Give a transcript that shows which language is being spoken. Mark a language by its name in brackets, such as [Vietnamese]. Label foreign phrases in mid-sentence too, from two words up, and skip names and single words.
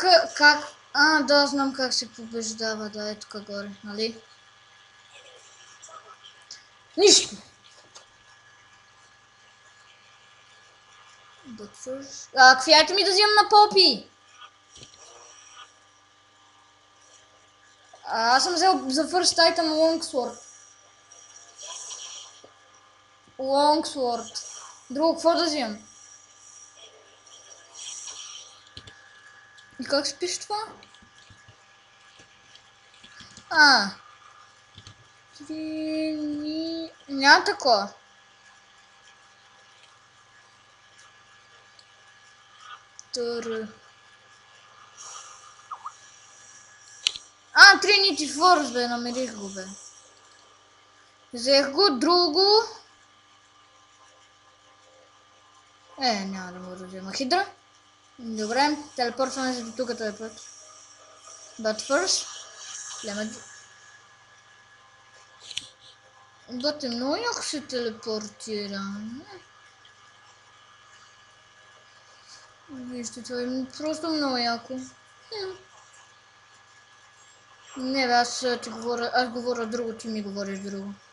[Bulgarian] Да, знам как се побеждава, да, е тук горе, нали? Нищо! Квияйте ми да взимам на Попи! Аз съм взел за [English] first item [Bulgarian] Longsword. Друго, какво да взимам? И как спиш това? Няма такова. Trinity Force, бе, намерих го, бе. Взех го, друго. Няма да мога да взема хидра. Добре, телепортваме се до тук този път. [English] But first, [Bulgarian] Бате, много яко се телепортира. Вижте, това е просто много яко. Не бе, аз говоря друго, ти ми говориш друго.